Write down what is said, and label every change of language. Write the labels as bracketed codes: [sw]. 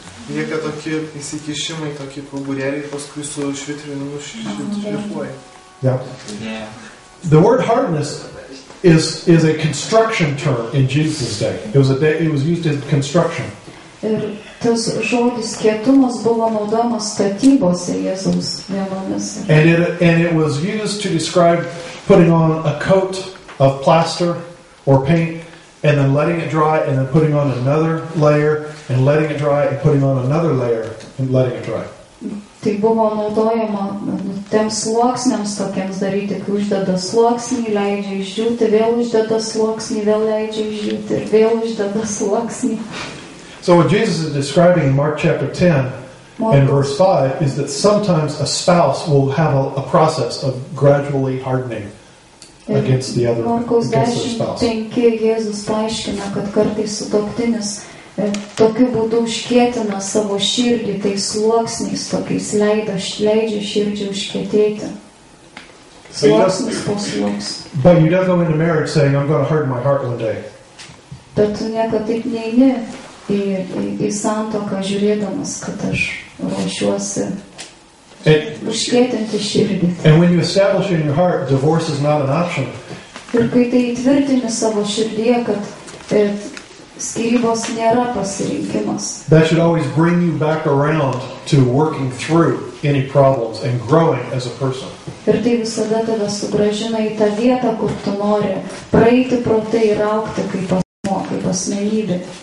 [lt] Lieka tokie įsikišimai, tokie kauburėliai, paskui su švitrinimu šlifuoja. [en] Yeah. The word hardness is a construction term in Jesus' day. It was used in construction. [lt] Ir tas žodis kietumas buvo naudojamas statybose Jėzaus dienomis. [en] And it was used to describe putting on a coat of plaster or paint and then letting it dry and then putting on another layer and letting it dry and putting on another layer and letting it dry. [lt] Tai buvo naudojama tiems sluoksniams tokiems daryti, kai uždeda sluoksnį, leidžia išdžiūti, vėl uždeda sluoksnį, vėl leidžia išdžiūti ir vėl uždeda sluoksnį. [en] So what Jesus is describing in Mark chapter 10 and verse 5 is that sometimes a spouse will have a process of gradually hardening against the other, against their spouse. [lt] 10:5 Jėzus paaiškina, kad kartais sutuoktinis tokiu būdu užkietina savo širdį, tai sluoksniais tokiais leidžia širdžiai užkietėti. Sluoksnis po sluoksnį. [en] But you don't go into marriage saying, I'm going to harden my heart one day. [lt] Bet tu niekada taip neini į santuoką žiūrėdamas, kad aš ruošiuosi užkietinti širdį. [en] And when you establish in your heart, divorce is not an option. [lt] Ir kai tai įtvirtini savo širdyje, kad skyrybos nėra pasirinkimas. [en] That should always bring you back around to working through any problems and growing as a person. [lt] Ir tai visada tave sugrąžina į tą vietą, kur tu nori praeiti pro tai ir augti kaip asmuo, kaip asmenybė.